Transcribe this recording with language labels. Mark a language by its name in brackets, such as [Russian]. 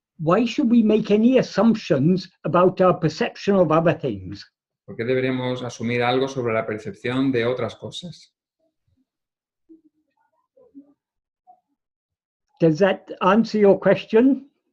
[English] why should we make any assumptions about our perception of other things? [Spanish] ¿por qué deberíamos asumir algo sobre la percepción de otras cosas? [English] Does that answer your question?